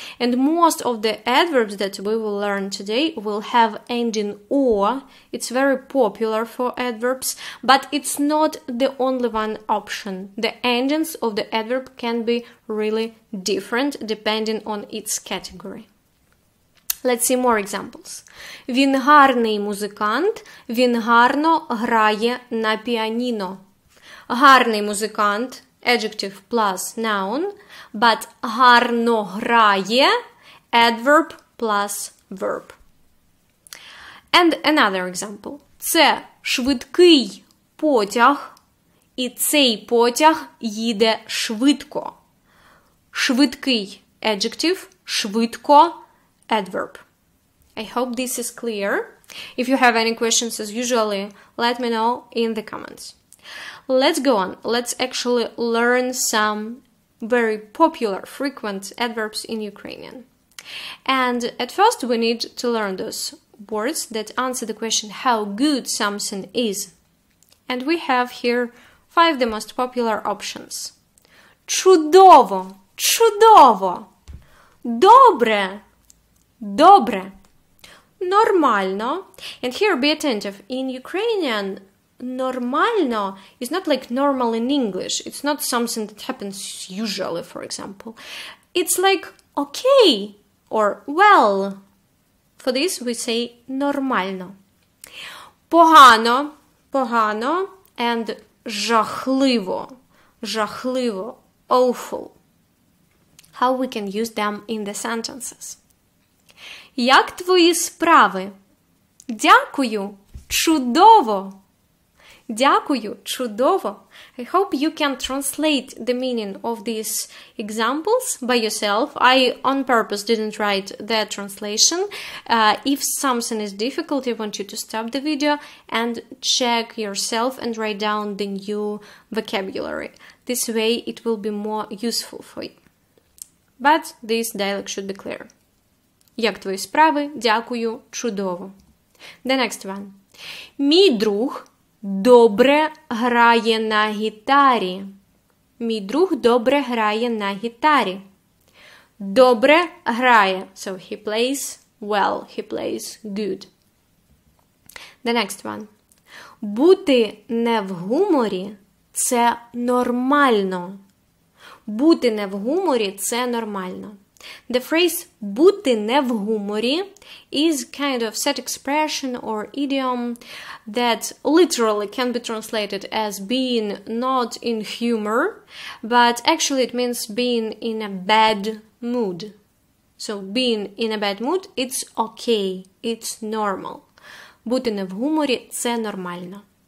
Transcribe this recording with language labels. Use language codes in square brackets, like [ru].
[en] And most of the adverbs that we will learn today will have ending or. It's very popular for adverbs, but it's not the only one option. The endings of the adverb can be really different depending on its category. Let's see more examples. [uk] Він гарний музикант, він гарно грає на піаніно. Гарний музикант, [en] adjective plus noun, but [uk] гарно грає, [en] adverb plus verb. And another example. [uk] Це швидкий потяг, і цей потяг їде швидко. Швидкий, adjective, швидко, adverb. [en] I hope this is clear. If you have any questions, as usually, let me know in the comments. Let's go on. Let's actually learn some very popular, frequent adverbs in Ukrainian. And at first, we need to learn those words that answer the question how good something is. And we have here 5 the most popular options. [uk] Чудово, чудово. Добре, добре. [en] Нормально. And here be attentive. In Ukrainian, нормально is not like normal in English. It's not something that happens usually, for example. It's like okay or well. For this we say нормально. [uk] Погано, погано, and жахливо, жахливо, awful. [en] How we can use them in the sentences. [uk] Як твої справи? Дякую, чудово. Дякую, чудово. [en] I hope you can translate the meaning of these examples by yourself. I, on purpose, didn't write the translation. If something is difficult, I want you to stop the video and check yourself and write down the new vocabulary. This way, it will be more useful for you. But this dialogue should be clear. [uk] Як твої справи? Дякую, чудово. [en] The next one. [uk] Мій друг добре грає на гітарі. Мій друг добре грає на гітарі. Добре грає. [en] So he plays well. He plays good. The next one. [uk] Бути не в гуморі – це нормально. Бути не в гуморі – це нормально. [en] The phrase [uk] бути не в гуморі [en] is kind of set expression or idiom that literally can be translated as being not in humor, but actually it means being in a bad mood. So being in a bad mood, it's okay, it's normal. [uk] Бути не в гуморі – це нормально.